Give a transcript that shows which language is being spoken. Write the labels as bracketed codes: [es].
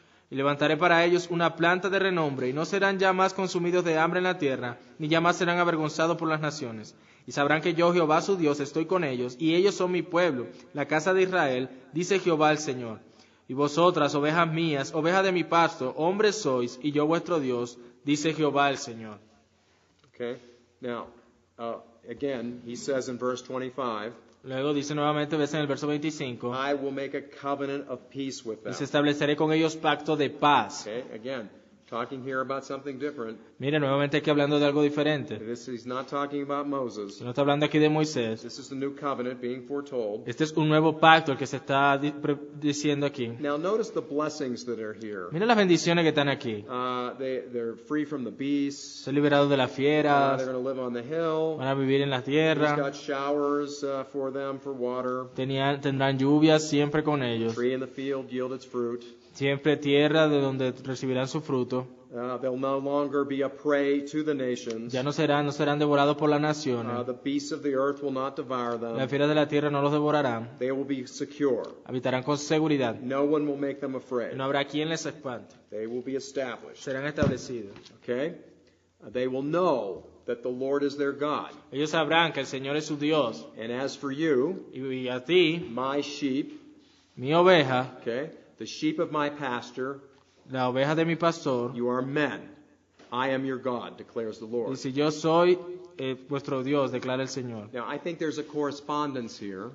[es] Y levantaré para ellos una planta de renombre, y no serán ya más consumidos de hambre en la tierra, ni ya más serán avergonzados por las naciones. Y sabrán que yo, Jehová su Dios, estoy con ellos, y ellos son mi pueblo, la casa de Israel, dice Jehová el Señor. Y vosotras, ovejas mías, ovejas de mi pasto, hombres sois, y yo vuestro Dios, dice Jehová el Señor. Okay? [en] Now, again, he says in verse 25, [es] Luego dice nuevamente, ves en el verso 25, [en] I will make a covenant of peace with them. [es] dice, estableceré con ellos pacto de paz. Okay? [en] Again, talking here about something different. [es] Mire, nuevamente aquí hablando de algo diferente. [en] He's not talking about Moses. [es] Si no está hablando aquí de Moisés. [en] This is the new covenant being foretold. [es] Este es un nuevo pacto el que se está diciendo aquí. [en] Now notice the blessings that are here. [es] Mira las bendiciones que están aquí. [en] They're free from the beasts. [es] Son liberados de las fieras, [en] They're going to live on the hill. [es] van a vivir en la [en] He's [es] tierra, [en] got showers for them for water. [es] tendrán lluvias siempre con ellos. [en] Tree in the field yield its fruit. [es] siempre tierra de donde recibirán su fruto. [en] They'll no longer be a prey to the nations. [es] Ya no serán devorados por las naciones. [en] The beasts of the earth will not devour them. [es] Las fieras de la tierra no los devorarán. [en] They will be secure. [es] Habitarán con seguridad. [en] No one will make them afraid. [es] No habrá quien les espante. [en] They will be established. [es] Serán establecidos. Okay? [en] They will know that the Lord is their God. [es] Ellos sabrán que el Señor es su Dios. [en] And as for you, [es] Y a ti, [en] my sheep, [es] mi oveja, [en] okay, the sheep of my pasture, [es] la oveja de mi pastor, [en] you are men. I am your God, declares the Lord. [es] dice, yo soy vuestro Dios, declara el Señor. [en] Now, I think there's a correspondence here